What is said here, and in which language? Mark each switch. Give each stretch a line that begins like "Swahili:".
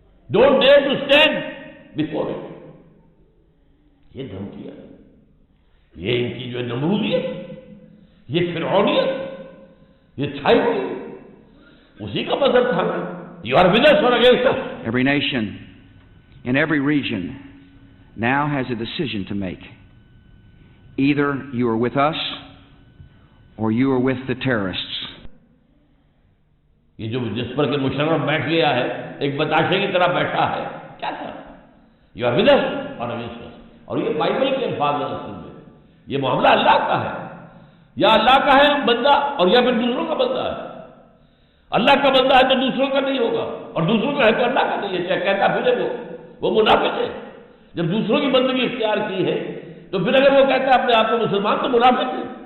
English: Don't dare to stand before it.
Urdu: یہ دھمکیاں، یہ ان کی جو ہے نمرودیت، یہ فرعونیت، یہ چھائی ہوئی، اسی کا مظہر تھا نا۔
English: You are with us or against us. Every nation in every region now has a decision to make. Either you are with us or you are with the terrorists.
Urdu: یہ جو جس پر کہ مشرف بیٹھ گیا ہے، ایک بتاشے کی طرح بیٹھا ہے، کیا تھا؟
English: You are with us or against us.
Urdu: اور یہ بائبل کے الفاظ ہیں، اصل میں یہ معاملہ اللہ کا ہے، یا اللہ کا ہے بندہ اور یا پھر دوسروں کا بندہ ہے۔ اللہ کا بندہ ہے تو دوسروں کا نہیں ہوگا، اور دوسروں کا ہے تو اللہ کا نہیں ہے، چاہے کہتا پھرے وہ منافق ہے۔ جب دوسروں کی بندگی اختیار کی ہے تو پھر اگر وہ کہتا ہے اپنے آپ کو مسلمان تو منافق ہے۔